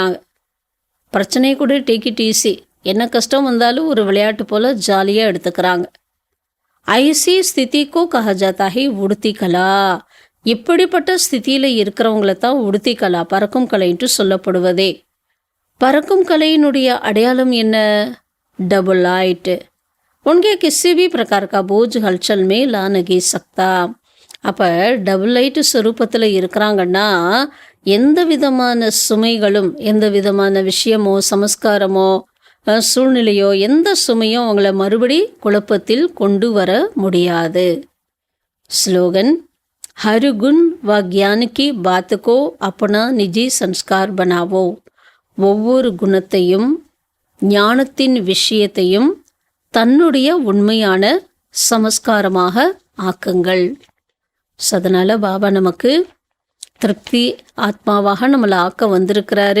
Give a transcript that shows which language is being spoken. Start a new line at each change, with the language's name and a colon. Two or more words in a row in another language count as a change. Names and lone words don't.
Tamil: பிரச்சனை கூட
English: take it easy,
Tamil: என்ன கஷ்டம் வந்தாலும் ஒரு விளையாட்டு போல் ஜாலியாக எடுத்துக்கிறாங்க.
Hindi: ऐसी स्थिति को कहा जाता है उड़ती कला.
Tamil: இப்படிப்பட்ட ஸ்திதியில் இருக்கிறவங்கள தான்
Hindi: उड़ती कला,
Tamil: பறக்கும் கலைன்ட்டு சொல்லப்படுவதே. பறக்கும் கலையினுடைய அடையாளம் என்ன?
English: double light
Hindi: उनके किसी भी प्रकार का बोझ हलचल में ला नहीं सकता.
Tamil: அப்போ
English: double light
Tamil: ஸ்வரூபத்தில் இருக்கிறாங்கன்னா எந்த விதமான சுமைகளும், எந்த விதமான விஷயமோ, சமஸ்காரமோ, சூழ்நிலையோ, எந்த சுமையும் அவங்கள மறுபடி குழப்பத்தில் கொண்டு வர முடியாது. ஸ்லோகன்:
Hindi: हर गुण व ज्ञान की बात को अपना निजी संस्कार बनावो.
Tamil: ஒவ்வொரு குணத்தையும் ஞானத்தின் விஷயத்தையும் தன்னுடைய உண்மையான சமஸ்காரமாக ஆக்குங்கள். அதனால் பாபா நமக்கு திருப்தி ஆத்மாவாக நம்மளை ஆக்க வந்திருக்கிறாரு.